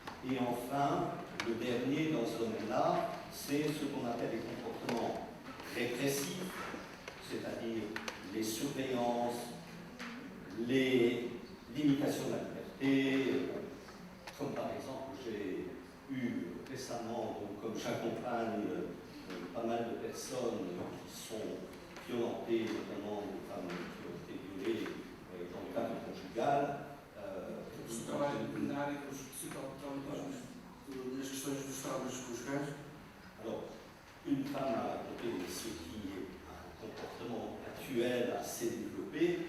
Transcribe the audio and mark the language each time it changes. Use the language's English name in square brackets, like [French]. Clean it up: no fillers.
[French] Et enfin, le dernier dans ce domaine-là, c'est ce qu'on appelle les comportements répressifs, c'est-à-dire les surveillances, les limitations de la liberté, comme par exemple, j'ai eu récemment, donc, comme j'accompagne pas mal de personnes qui sont violentées, notamment des femmes qui ont été violées dans le cadre conjugal. [Portuguese] O trabalho na área dos psicotraumatismos, nas questões dos traumas conjugais. [French] Alors, une femme a raconté ce qui est un comportement actuel assez développé.